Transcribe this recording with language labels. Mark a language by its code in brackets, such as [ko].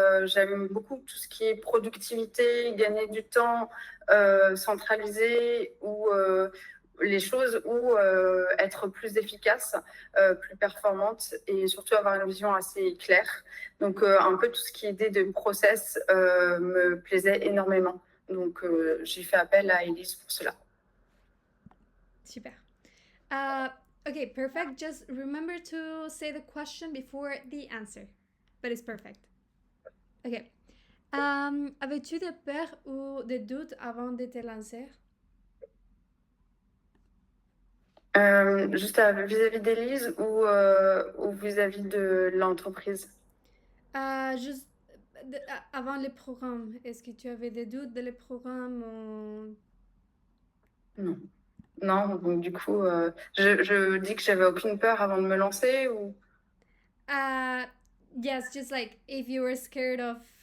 [fr] J'aime beaucoup tout ce qui est productivité, gagner du temps, centraliser ou les choses ou être plus efficace, plus performante et surtout avoir une vision assez claire. Donc, un peu tout ce qui est idée de process me plaisait énormément. Donc, j'ai fait appel à Elise pour cela. [en] Super. Okay, perfect. Just remember to say the question before the answer. But it's perfect. Ok. [fr] Avais-tu des peurs ou des doutes avant de te lancer? Juste vis-à-vis d'Elise ou vis-à-vis de l'entreprise? Juste avant les programmes, est-ce que tu avais des doutes de les programmes ou... Non. Non, donc du coup, je dis que j'avais aucune peur avant de me lancer ou... [en] Yes, just like if you were scared of...